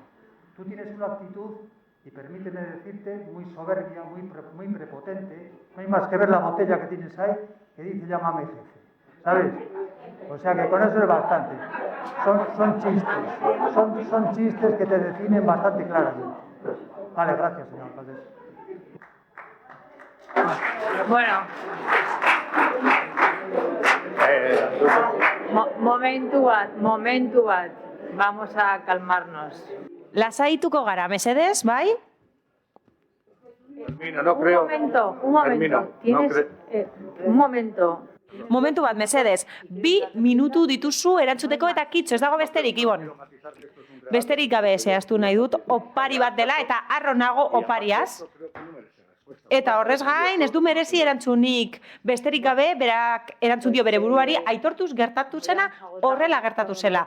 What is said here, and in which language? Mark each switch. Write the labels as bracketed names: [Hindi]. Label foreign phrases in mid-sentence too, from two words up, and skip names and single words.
[Spanish] Tú tienes una actitud y permíteme decirte, muy soberbia, muy prepotente, no hay más que ver la botella que tienes ahí, que dice llámame jefe, ¿sabes? O sea que con eso es bastante. Son chistes, son chistes que te definen bastante claramente. Vale, gracias, señor alcalde. [Basque] Bueno. Momentu bat. [Spanish] Vamos a calmarnos. [Basque] Lasaituko gara, mesedez, bai? [Spanish] Termino, no creo. Un momento. Termino, Tienes, un momento. [Basque] Momentu bat, mesedez. 2 minutu dituzu erantzuteko eta kitxo, ez dago besterik, Ibon. Besterik gabe zehaztu nahi dut, opari bat dela eta harro nago opariaz. Eta horrez gain, ez du merezi erantzunik. Besterik gabe, berak erantzun dio bere buruari, aitortuz gertatu zena, horrela gertatu zela.